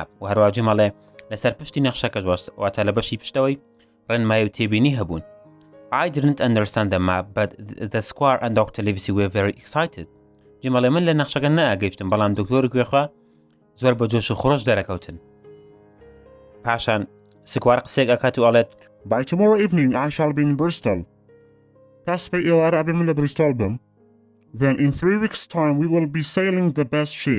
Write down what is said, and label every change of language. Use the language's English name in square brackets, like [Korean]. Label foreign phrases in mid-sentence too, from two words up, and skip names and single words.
[Central Kurdish] و هەروە جمەڵێ لەسەر پشتی نەخشەکە واتە لە بەشی پشتەوەی ڕێنمایی و تێبینی هەبوون. [English] I didn't understand the map, but the squire and Dr. Livesey were very excited. [Central Kurdish] جمەڵێ من لە نەخشەکە نەئەگەیشتم بەڵام دکتۆر گوێخوا زۆر بە جۆش و خۆش دەرەکەوتن. پاشان سکوار قسێک ئەکات و ئەڵێت [English] By tomorrow evening I shall be in Bristol. [Central Kurdish] پاس پێی ئێوارە ئەبێ من لە بریستۆڵ بم. [English] Then in 3 weeks' time we will be sailing the best ship.